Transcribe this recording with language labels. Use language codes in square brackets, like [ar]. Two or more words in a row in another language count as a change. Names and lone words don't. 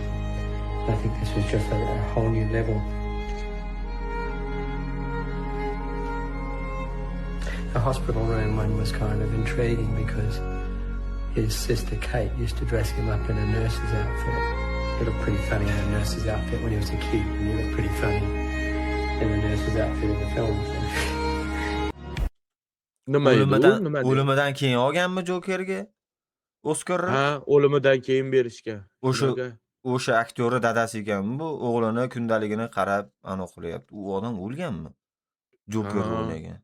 [en] I think this was just a whole new level. The hospital room one was kind of intriguing because his sister Kate used to dress him up in a nurse's outfit. He looked pretty funny in a nurse's outfit when he was a kid, and he looked pretty funny in the nurse's outfit in the film. [uz] Nima edi u? Nima edi? O'limidan keyin olganmi Jokerga? Oscarni? Ha, o'limidan keyin berishgan. O'sha aktyorni dadasi ekanmi bu? O'g'lini kundaligini qarab ana qilyapti. U odam o'lganmi? Joker o'ynagan.